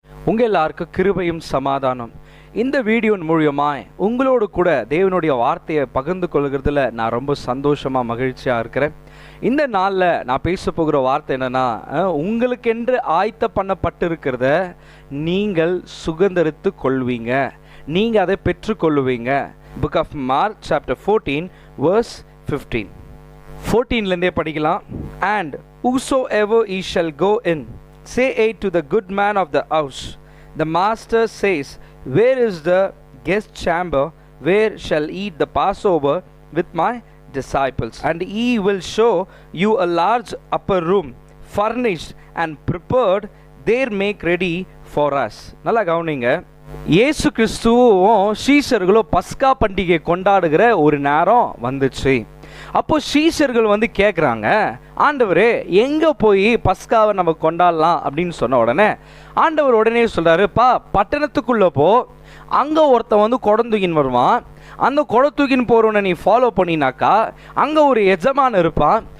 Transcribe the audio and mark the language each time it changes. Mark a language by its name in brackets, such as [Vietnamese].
[Tamil] உங்கள் எல்லாருக்கும் கிருபையும் சமாதானம். இந்த வீடியோன் மூலியமாய் உங்களோடு கூட தேவனுடைய வார்த்தையை பகிர்ந்து கொள்கிறதுல நான் ரொம்ப சந்தோஷமாக மகிழ்ச்சியாக இருக்கிறேன். இந்த நாளில் நான் பேச போகிற வார்த்தை என்னென்னா, உங்களுக்கென்று ஆயத்த பண்ணப்பட்டிருக்கிறத நீங்கள் சுதந்தரித்து கொள்வீங்க, நீங்கள் அதை பெற்றுக்கொள்வீங்க. [English] Book of Mark chapter 14 verse 15. [Tamil] 14லேருந்தே படிக்கலாம். [English] And whosoever ye shall go in, say ye to the good man of the house, the master says, where is the guest chamber where shall eat the Passover with my disciples? And he will show you a large upper room, furnished and prepared, there make ready for us. [Tamil] நல்லா கவனிங்க. இயேசு கிறிஸ்துவும் சீஷர்களும் பஸ்கா பண்டிகை கொண்டாடுகிற ஒரு நேரம் வந்துச்சு. அப்போ சீஷர்கள் கேட்குறாங்க, ஆண்டவரே எங்கே போய் பஸ்காவை நம்ம கொண்டாடலாம் அப்படின்னு சொன்ன உடனே ஆண்டவர் உடனே சொல்கிறாரு, பட்டணத்துக்குள்ளே போ, அங்கே ஒருத்தன் குடந்தூக்கின்னு வருவான், அந்த குடத்தூக்கின்னு போகிறவனை நீ ஃபாலோ பண்ணினாக்கா அங்கே ஒரு எஜமான் இருப்பான்.